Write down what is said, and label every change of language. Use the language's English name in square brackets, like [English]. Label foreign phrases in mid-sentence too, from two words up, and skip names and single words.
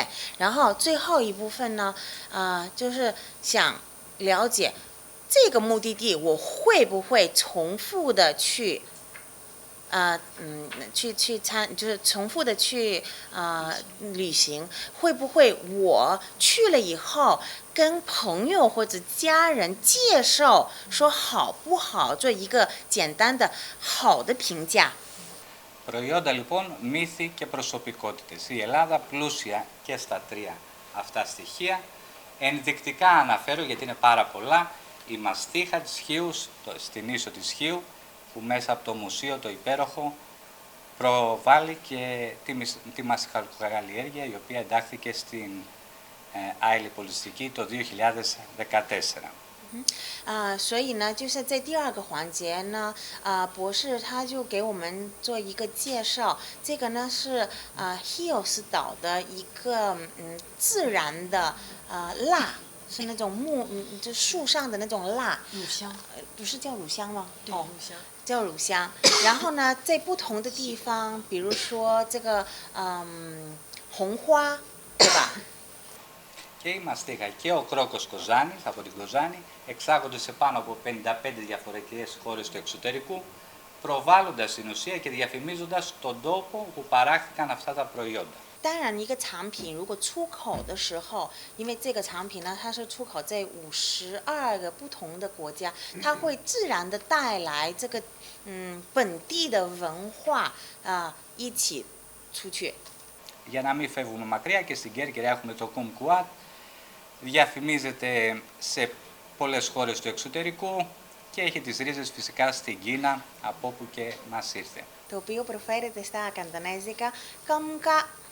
[Chinese] 然后最后一部分呢，就是想了解这个目的地我会不会重复的去就是重复的去旅行，会不会我去了以后跟朋友或者家人介绍说好不好，做一个简单的好的评价。 [Greek] Προϊόντα λοιπόν, μύθοι και προσωπικότητες. Η Ελλάδα πλούσια και στα 3 αυτά στοιχεία. Ενδεικτικά αναφέρω γιατί είναι πάρα πολλά. Η μαστίχα της Χίου, στην ίσο της Χίου, που μέσα από το μουσείο το υπέροχο προβάλλει και τη μαστιχαλοκαλλιέργεια η οποία εντάχθηκε στην Άιλη Πολιτιστική το 2014. [Chinese] 所以呢，就是在第2个环节呢，博士他就给我们做一个介绍。这个呢是Hios 岛的一个自然的蜡，是那种就树上的那种蜡。乳香。不是叫乳香吗？对，乳香。叫乳香。然后呢，在不同的地方，比如说这个红花，对吧？ [Greek] Και η μαστίχα και ο κρόκος Κοζάνης από την Κοζάνη εξάγονται σε πάνω από 55 διαφορετικές χώρες του εξωτερικού, προβάλλοντας στην ουσία και διαφημίζοντας τον τόπο που παράχθηκαν αυτά τα προϊόντα. [Chinese] 当然，一个产品如果出口的时候，因为这个产品呢，它是出口在52个不同的国家，它会自然的带来这个本地的文化一起出去。 [Greek] Για να μην φεύγουμε μακριά, και στην Κέρκυρα έχουμε το Kumquat, διαφημίζεται σε πολλές χώρες του εξωτερικού και έχει τις ρίζες φυσικά στην Κίνα, από όπου και μας ήρθε. το οποίο προφέρεται στα καντονέζικα καμκα.